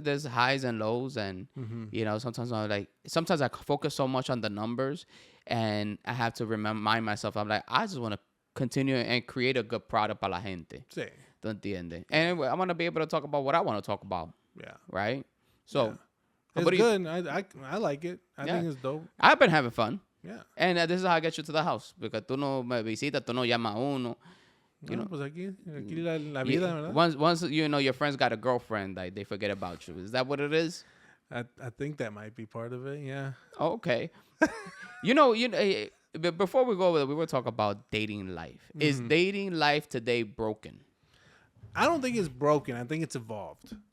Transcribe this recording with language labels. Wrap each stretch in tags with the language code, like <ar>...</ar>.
<en>There's highs and lows, and sometimes I focus so much on the numbers, and I have to remind myself. I'm like, I just want to continue and create a good product</en> <es>para la gente. Sí. ¿Tú entiendes?</es> <en>And I want to be able to talk about what I want to talk about. Yeah. Right. So it's good. I like it. I think it's dope. I've been having fun. Yeah. And this is how I get you to the house.</en> <es>Because tú no me visitas, tú no llamas a uno. Pues aquí la vida, ¿verdad?</es> <en>Once your friends got a girlfriend, they forget about you. Is that what it is? I think that might be part of it, yeah. Oh, okay. Before we go over there, we were talking about dating life. Mm-hmm. Is dating life today broken? I don't think it's broken. I think it's evolved.</en>